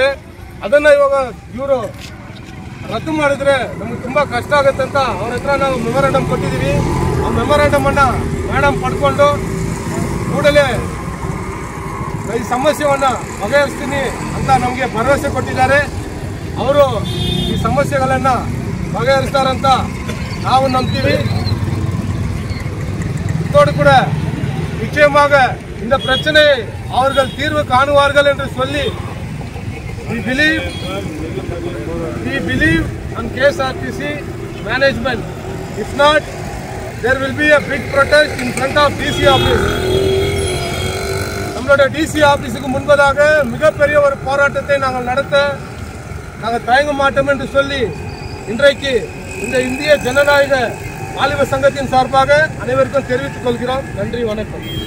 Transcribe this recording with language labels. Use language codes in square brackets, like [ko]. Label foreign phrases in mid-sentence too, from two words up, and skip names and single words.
[kn] ಅದನ್ನ ಇವಾಗ ಇವರು ರದ್ದು ಮಾಡಿದ್ರೆ ನಮ್ಗೆ ತುಂಬಾ ಕಷ್ಟ ಆಗುತ್ತೆ ಅಂತ ಅವ್ರ ಹತ್ರ ನಾವು ಮೆಮೊರಾಂಡಮ್ ಕೊಟ್ಟಿದ್ದೀವಿ. ಆ ಮೆಮೊರಾಂಡಮ್ ಅನ್ನ ಮೇಡಮ್ ಪಡ್ಕೊಂಡು ಕೂಡಲೇ ಈ ಸಮಸ್ಯೆಯನ್ನ ಬಗೆಹರಿಸ್ತೀನಿ ಅಂತ ನಮಗೆ ಭರವಸೆ ಕೊಟ್ಟಿದ್ದಾರೆ. ಅವರು ಈ ಸಮಸ್ಯೆಗಳನ್ನ ಬಗೆಹರಿಸ್ತಾರಂತ ನಾವು ನಂಬ್ತೀವಿ. [ta] இதோடு கூட நிச்சயமாக இந்த பிரச்சனை அவர்கள் தீர்வு காணுவார்கள் என்று சொல்லி [en] we believe on KSRTC management. If not, there will be a big protest in front of DC office. [ta] நம்மளோட DC ஆபீஸுக்கு முன்பதாக மிகப்பெரிய ஒரு போராட்டத்தை நாங்கள் தயங்க மாட்டோம் என்று சொல்லி இன்றைக்கு இந்த இந்திய ஜனநாயக வாலிப சங்கத்தின் சார்பாக அனைவருக்கும் தெரிவித்துக் கொள்கிறோம். நன்றி, வணக்கம்.